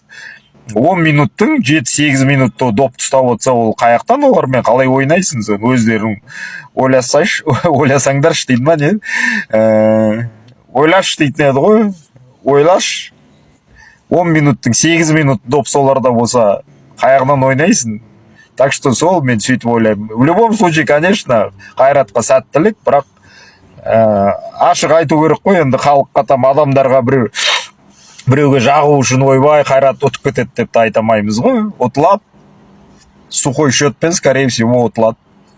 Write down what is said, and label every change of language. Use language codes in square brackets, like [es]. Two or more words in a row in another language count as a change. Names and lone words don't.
[kk] 10 минуттың 7-8 минутты допты ұстап отса, ол қаяқтан олармен қалай ойнайсың сен? Өздерің ойласаңдаршы дейді ма не? Ойлаш дейтін еді ғой. Ойлаш. 10 минуттың 8 минут доп соларда болса, қаяғынан ойнайсың. [ru] Так что [kk] сол мен сөйтіп ойлаймын. [ru] В любом случае, конечно, [kk] Қайратқа сәттілік, бірақ ашық айту керек қой, енді халыққа там адамдарға біреуге жағу үшін ойбай Қайрат ұтып кетеді деп те айтамаймыз ғой. Ұтылады. [ru] Сухой счетпен, скорее всего, ұтылады.